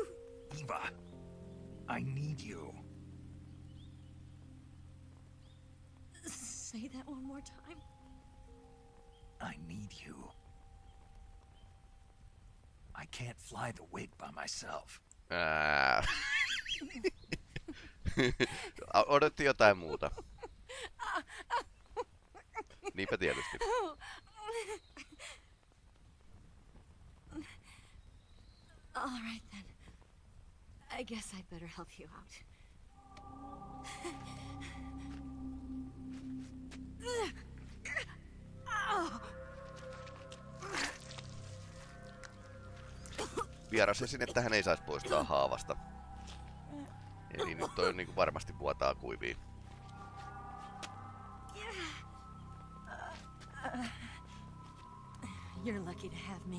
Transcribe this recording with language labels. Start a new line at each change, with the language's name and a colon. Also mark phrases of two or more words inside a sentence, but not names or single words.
English: Eva, I need you. Say that one more time. I need you. I can't fly the wig by myself.
Finnish: Odotti jotain muuta. Niinpä tietysti.
English: All right then. I guess I'd better help you out.
Finnish: Vieras esine tähän ei saisi poistaa haavasta. Eli nyt toi niinku varmasti vuotaa kuiviin.
English: You're lucky to have me.